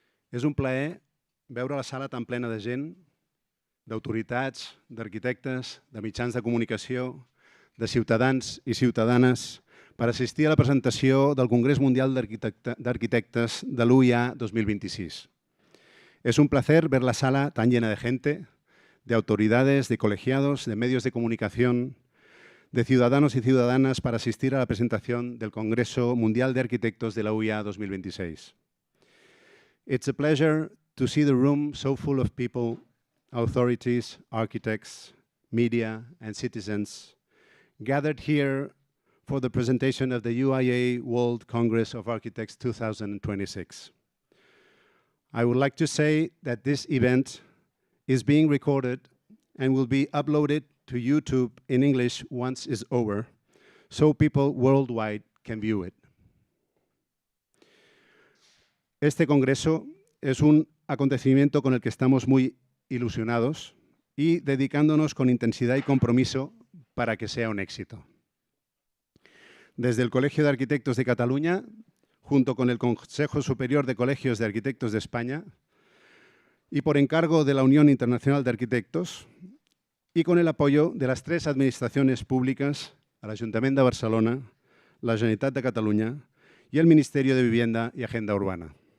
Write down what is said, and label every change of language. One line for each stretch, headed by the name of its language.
Catalan: És un plaer veure la sala tan plena de gent, d'autoritats, d'arquitectes, de mitjans de comunicació, de ciutadans i ciutadanes per assistir a la presentació del Congrés Mundial d'Arquitectes de l'UIA 2026.
Spanish: Es un placer ver la sala tan llena de gente, de autoridades, de colegiados, de medios de comunicación, de ciudadanos y ciudadanas para asistir a la presentación del Congreso Mundial de Arquitectos de la UIA 2026.
English: It's a pleasure to see the room so full of people, authorities, architects, media, and citizens gathered here for the presentation of the UIA World Congress of Architects 2026. I would like to say that this event is being recorded and will be uploaded to YouTube in English once it's over, so people worldwide can view it.
Spanish: Este congreso es un acontecimiento con el que estamos muy ilusionados y dedicándonos con intensidad y compromiso para que sea un éxito. Desde el Colegio de Arquitectos de Cataluña, junto con el Consejo Superior de Colegios de Arquitectos de España y por encargo de la Unión Internacional de Arquitectos y con el apoyo de las tres administraciones públicas, el Ayuntamiento de Barcelona, la Generalitat de Cataluña y el Ministerio de Vivienda y Agenda Urbana.